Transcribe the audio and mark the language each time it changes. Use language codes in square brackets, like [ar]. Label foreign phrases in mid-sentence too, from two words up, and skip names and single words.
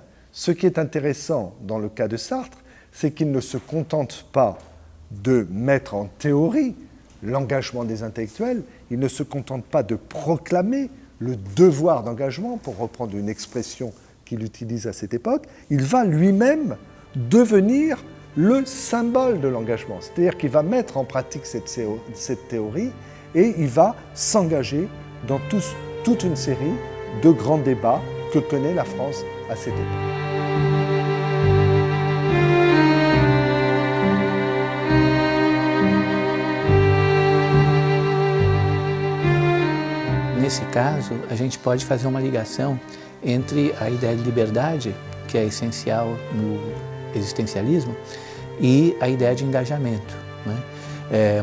[fr] Ce qui est intéressant dans le cas de Sartre, c'est qu'il ne se contente pas de mettre en théorie l'engagement des intellectuels, il ne se contente pas de proclamer le devoir d'engagement, pour reprendre une expression qu'il utilise à cette époque, il va lui-même devenir le symbole de l'engagement. C'est-à-dire qu'il va mettre en pratique cette théorie et il va s'engager dans toute une série de grands débats que connaît la France à cette époque. [pt] Nesse caso, a gente pode fazer uma ligação entre a ideia de liberdade, que é essencial no existencialismo, e a ideia de engajamento, né?